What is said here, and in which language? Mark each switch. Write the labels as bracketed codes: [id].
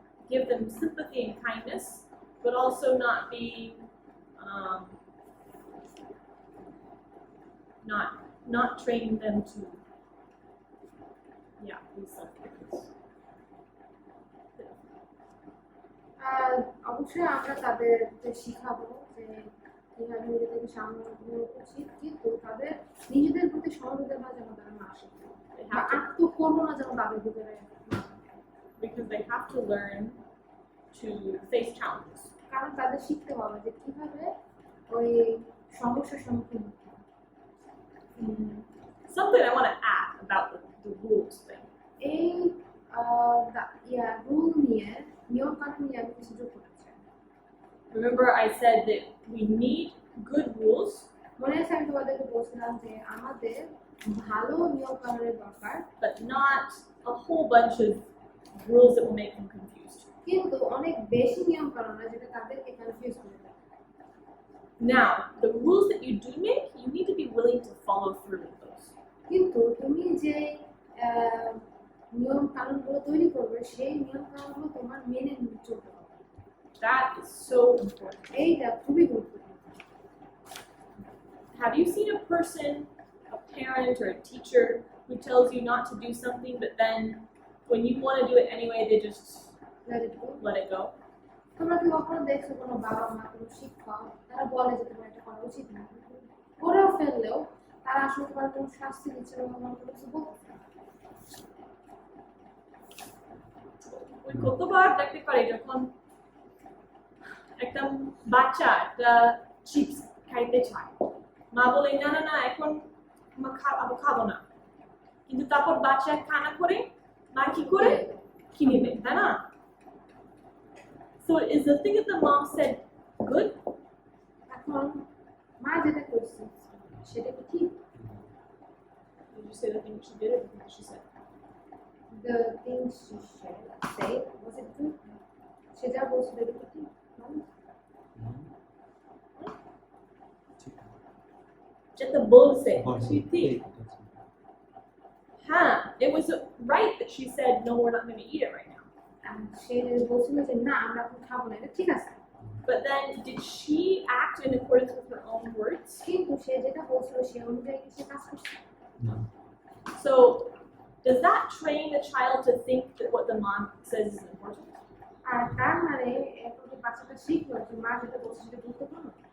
[en] give them sympathy and kindness, but also not be not train them to be self-reliant. [bn] আর অবশ্যই আমরা তাদেরকে শিখাবো যে কিভাবে নিজেদেরকে সামলানো উচিত, কিন্তু তাদের নিজেদের প্রতি সহযোগিতা যেন তারা না শিখে [en] They [bn] বা [en] have to, [bn] আত্মকর্মনা যেন তাদের ভিতরে না থাকে। [en] because they have to learn to face challenges. [bn] কারণ তাদের শিখতে হবে যে কিভাবে ওই সমস্যার সম্মুখীন হতে হয়। [en] Something I want to add about the rules thing. [bn] এই রুল নিয়ে, নিয়ম কানুন নিয়ে আমি কিছু যোগ করতে চাই। [en] Remember, I said that we need good rules, [bn] মনে আছে আমি তোমাদেরকে বলছিলাম যে আমাদের ভালো নিয়ম কানুনের দরকার, [en] but not a whole bunch of rules that will make them confused. [bn] কিন্তু অনেক বেশি নিয়ম কানুন না যেটা তাদেরকে কনফিউজ করে দেয়। [en] Now, the rules that you do make, you need to be willing to follow through with those. [bn] কিন্তু তুমি যে নিয়ম কানুনগুলো তৈরি করবে সেই নিয়ম কানুনগুলো তোমার মেনে চলতে হবে। [en] That is so important. [bn] এইটা খুবই গুরুত্বপূর্ণ। [en] Have you seen a person, a parent or a teacher who tells you not to do something, but then when you want to do it anyway, they just Let it go. let it go? [bn] তোমরা কি কখনো দেখছো কোনো বাবা মা, কোনো শিক্ষক তারা বলে যে তোমার এটা করা উচিত না, করেও ফেললেও তারা আসলে তোমার কোনো শাস্তি দিচ্ছে না, তোমার কোনো কিছু বলছে না। ওই কতবার দেখতে পারি যখন একটা বাচ্চা একটা চিপস খাইতে চায়, মা বলে না না না এখন আমি খাবো না, কিন্তু তারপর বাচ্চা খানা করে মা কি করে কিনে দেয়, তাই না? [en] So is the thing that the mom said good? [bn] এখন মা যেটা করছে সেটা কি ঠিক? [en] Did you say the thing she did or the thing that she said? The things she said, was it good? [bn] সে যা বলছিল এটা কি ঠিক? ভালো? যেটা বলছে বলছে, [en] she think. Huh, it was right that she said no, we're not going to eat it right now. [bn] সে বলছিল যে না আমরা এখন খাবো না, এটা ঠিক আছে, [en] But then did she act in accordance with her own words? [bn] কিন্তু সে যেটা বলছিল সে অনুযায়ী কি সে কাজ করছে? না। [en] So does that train the child to think that what the mom says is important? [bn] আর তার মানে এখন যে বাচ্চাটা শিখলো যে মা যেটা বলছে সেটা গুরুত্বপূর্ণ।